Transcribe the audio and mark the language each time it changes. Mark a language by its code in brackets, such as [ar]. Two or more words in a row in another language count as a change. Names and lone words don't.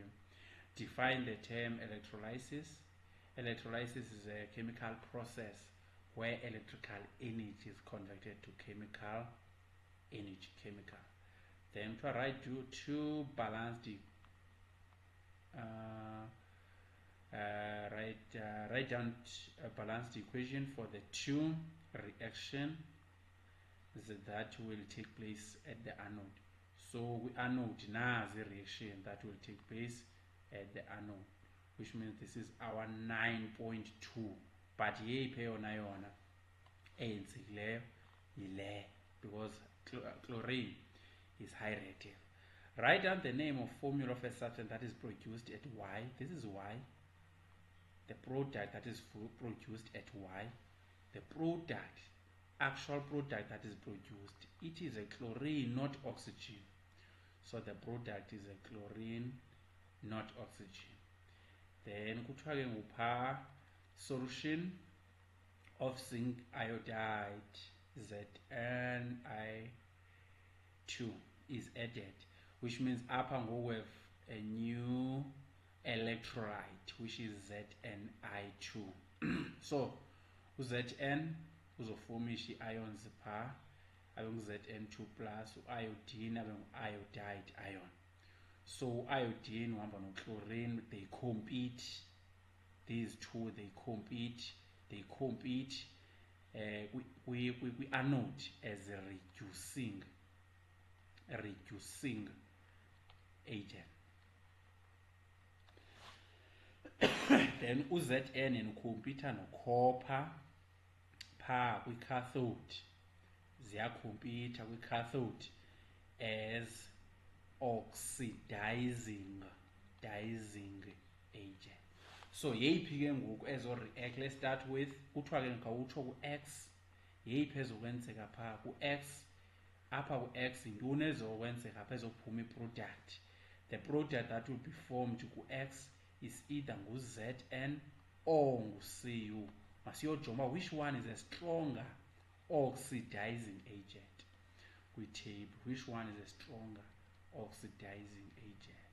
[en] Define the term electrolysis. Electrolysis is a chemical process where electrical energy is converted to chemical energy, Then to write two balanced write down a balanced equation for the two reaction that will take place at the anode. So we anode now the reaction that will take place at the anode, which means this is our 9.2, but [xh] yeyiphi yona eyenzekileyo yile, [en] because chlorine is high reactive. Write down the name of formula of a substance that is produced at Y. This is Y. The product that is produced at Y. The product, actual product that is produced, it is a chlorine, not oxygen. So the product is a chlorine, not oxygen. Then [xh] kuthiwa ke ngupha [en] solution of zinc iodide ZnI2 is added, which means [xh] apha ngoku [en] we have a new electrolyte which is ZnI2. [xh] So uZn uzoformisha i-ions pha, abe ngu-Zn2 plus, u-iodine abe ngu-iodide ion. [en] So iodine [xh] uhamba no-chlorine, [en] they compete, these two they compete we-anode as a reducing agent. [xh] Then uZn ukhompyutha no-copper pha kwi-cathode, ziyakhompyutha kwi-cathode [en] as oxidizing agent. [xh] So yeyiphi ke ngoku ezo-react? [en] Let's start with, [xh] kuthiwa ke ngawutsho ku-X, yeyiphi ezokwenzeka pha ku-X. Apha ku-X yintoni ezokwenzeka apha ezophuma i-product? [en] The product that will be formed ku-X is either ngu-Zn or ngu-Cu. Masiyojonga which one is a stronger oxidizing agent kwitable. Which one is a stronger oxidizing agent?